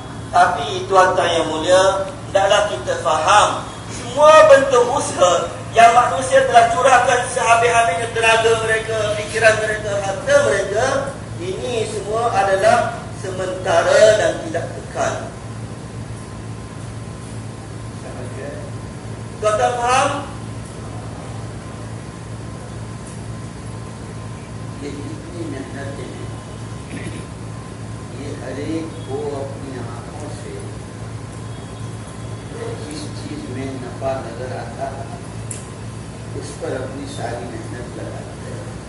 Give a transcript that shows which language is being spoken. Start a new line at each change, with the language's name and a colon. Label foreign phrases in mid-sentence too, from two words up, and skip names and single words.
Malay: Tapi tuan-tuan yang mulia, hendaklah kita faham semua bentuk usaha yang manusia telah curahkan sehabis-habisnya tenaga mereka, fikiran mereka, harta mereka, ini semua adalah sementara dan tidak kekal. Tuan-tuan faham?
Urdu: اتنی محنت ہے، یہ ہر ایک کو اپنی آنکھوں سے جس چیز میں نفع نظر آتا ہے اس پر اپنی ساری محنت لگاتے ہیں.